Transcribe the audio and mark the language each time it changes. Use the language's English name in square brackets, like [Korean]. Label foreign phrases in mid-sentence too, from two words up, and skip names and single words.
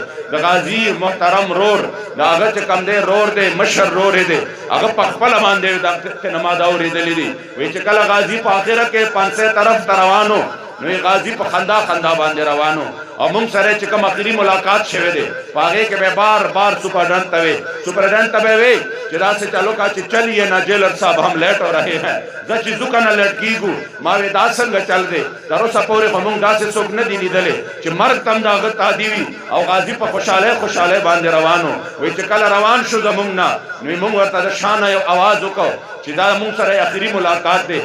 [Pashto] د غازي محترم رور د هغه چې کوم دی رور دی، مشر رور دی، هغه په خپله باندې د نما دا اورېدلي دي. وایي چې کله غازي په آخره کې 500 طرف ته روانو نو غازی په خندا خندا باندې روانو، او مونږ سره چې کوم اخري ملاقات شوی دی په هغې کې به بار بار سپرډنټ ته وی وی چې داسې چلو کا چې [Urdu] چلیے نا جیلر صاحب ہم لیٹ ہو رہے ہیں، [Pashto] زه چې ځو که نه لیټ کېږو. ما وی دا څنګه چل دی؟ تر اوسه پورې خو مونږ داسې څوک نه دي لیدلی چې مرګ ته هم د هغه تادي وي، او غازي په خوشحالۍ خوشحالۍ باندې روانو. وایي چې کله روان شو زمونږ نه نو مونږ ورته د شانه یو اواز وکړو چې چې دا مونږ سره اخري ملاقات دی.